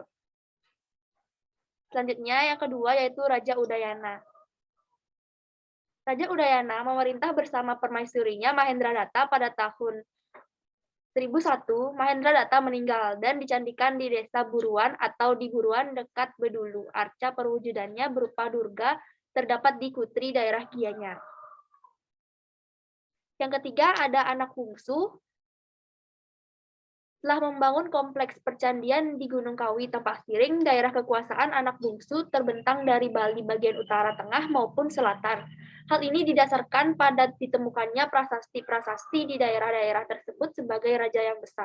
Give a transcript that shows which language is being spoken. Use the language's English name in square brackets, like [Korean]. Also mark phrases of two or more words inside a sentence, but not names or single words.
[Indonesian] Selanjutnya yang kedua yaitu Raja Udayana. Raja Udayana memerintah bersama permaisurinya Mahendradatta pada tahun 1001, Mahendra Datta meninggal dan dicandikan di Desa Buruan atau di Buruan dekat Bedulu. Arca perwujudannya berupa Durga terdapat di Kutri daerah Gianyar. Yang ketiga ada anak bungsu. Telah membangun kompleks percandian di Gunung Kawi, Tempat Siring, daerah kekuasaan anak bungsu terbentang dari Bali bagian utara, tengah, maupun selatan. Hal ini didasarkan pada ditemukannya prasasti-prasasti di daerah-daerah tersebut sebagai raja yang besar.